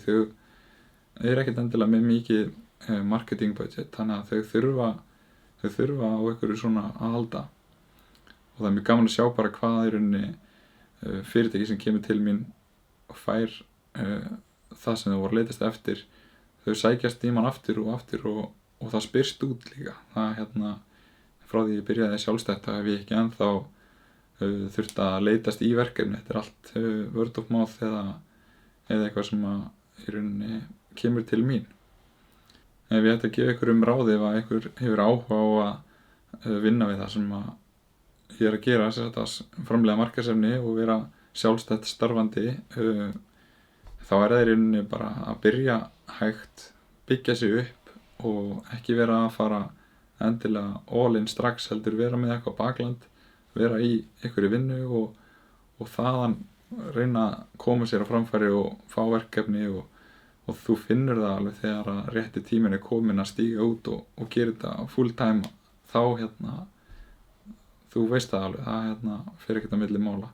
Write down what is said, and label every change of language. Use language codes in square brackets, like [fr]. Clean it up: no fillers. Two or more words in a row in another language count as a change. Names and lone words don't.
[is] Þau eru ekkert endilega með mikið [en] marketing budget, [is] þannig að þau þurfa á einhverju svona að halda og það er mjög gaman að sjá bara hvað í rauninni fyrirtæki sem kemur til mín og fær það sem þau voru að leitast eftir, þau sækjast í mann aftur og það spyrst út líka. Það frá því ég byrjaði sjálfstætt hef ég ekki ennþá þurft að leitast í verkefni. Þetta allt [en] word of mouth [is] eða eitthvað sem að í rauninni kemur til mín. Ef ég ætti að gefa ykkur ráði ef að ykkur hefur áhuga á að vinna við það sem að ég að gera, þetta framleiða markaðsefni og vera sjálfstætt starfandi, þá það í rauninni bara að byrja hægt, byggja sig upp og ekki vera að fara endilega [en] all in [is] strax, heldur vera með eitthvað bakland, vera í einhverju vinnu og þaðan reyna að koma sér á framfæri og fá verkefni og þú finnur það alveg þegar að rétti tíminn er komin að stíga út og gera þetta [en] full time, [is] þá þú veist það alveg, það fer ekkert á milli mála.